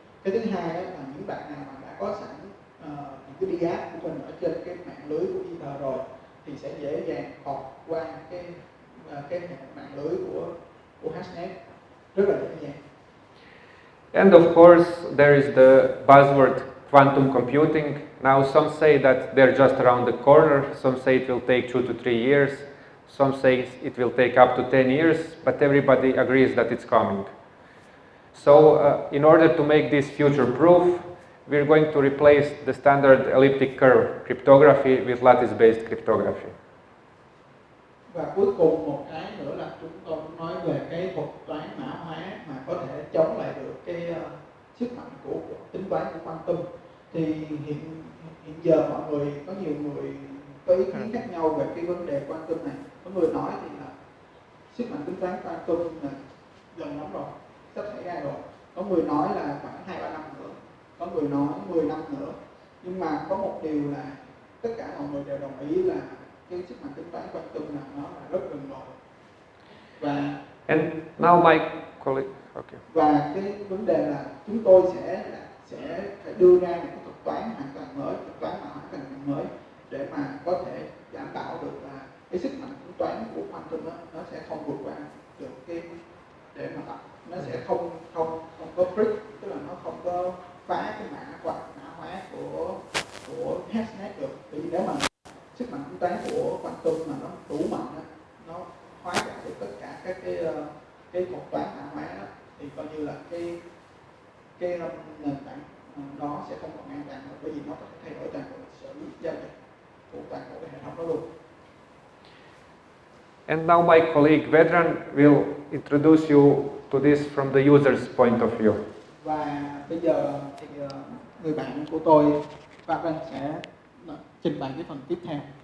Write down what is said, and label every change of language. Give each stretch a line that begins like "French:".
Vietnamese: Cái thứ hai là những bạn nào mà đã có sẵn những cái DApp của mình ở trên cái mạng lưới của Ether rồi thì sẽ dễ dàng học qua cái mạng lưới của Hashnet rất là dễ dàng.
English: And of course, there is the buzzword quantum computing. Now some say that they're just around the corner, some say it will take 2 to 3 years, some say it will take up to 10 years, but everybody agrees that it's coming. So in order to make this future-proof, we're going to replace the standard elliptic curve cryptography with lattice-based cryptography.
Vietnamese: Và cuối cùng một cái nữa là chúng tôi nói về cái thuật toán mã hóa mà có thể chống lại được cái sức mạnh của tính toán của quantum. Thì hiện giờ mọi người có nhiều người có ý kiến khác nhau về cái vấn đề quantum này. Có người nói thì là sức mạnh tính toán quantum là gần lắm rồi, sắp xảy ra rồi. Có người nói là khoảng 2-3 năm nữa, có người nói 10 năm nữa. Nhưng mà có một điều là tất cả mọi người đều đồng ý là cái sức mạnh tính toán quantum là nó là rất gần rồi. Và
English: And now my colleague, okay.
Vietnamese: Và cái vấn đề là chúng tôi sẽ phải đưa ra một cái thuật toán hoàn toàn mới, thuật toán mã hóa hoàn toàn mới để mà có thể đảm bảo được là cái sức mạnh tính toán của quantum đó, nó sẽ không vượt qua được cái để mà nó sẽ không có break, tức là nó không có phá cái mã hóa của hashnet được. Bởi vì nếu mà sức mạnh tính toán của quantum mà nó đủ mạnh đó, nó hóa giải được tất cả các cái thuật toán mã hóa đó, thì coi như là cái nền tảng nó sẽ không còn an toàn nữa, bởi vì nó có thể thay đổi toàn bộ lịch sử giao dịch của toàn bộ cái hệ thống đó luôn.
English: And now my colleague Vedran will introduce you to this from the user's point of view.
Vietnamese: Và bây giờ thì người bạn của tôi, Vedran, sẽ trình bày cái phần tiếp theo.